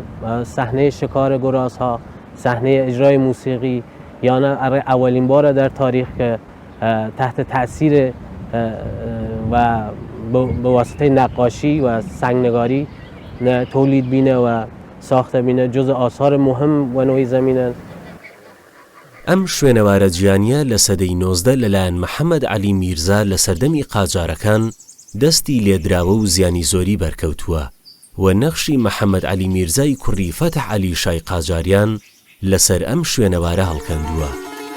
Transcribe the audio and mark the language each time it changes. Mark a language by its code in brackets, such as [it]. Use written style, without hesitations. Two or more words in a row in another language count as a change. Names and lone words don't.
[fa] صحنه شکار گراز ها، صحنه اجرای موسیقی، یا نه اولین بار در تاریخ که تحت تاثیر و به واسطه نقاشی و سنگنگاری تولید بینه و ساخته بینه جز آثار مهم و نوعی زمینن. [ckb] ئەم شوێنەوارە جیهانیە لە سەدەی 19 لەلایەن محەممەد عەلی میرزا لە سەردەمی قاجارەکان دەستی لێدراوە و زیانی زۆری بەرکەوتووە و نەخشی محەممەد عەلی میرزای کوڕی فەتح عەلی شای قاجاریان لەسەر ئەم شوێنەوارە هەڵکەندووە.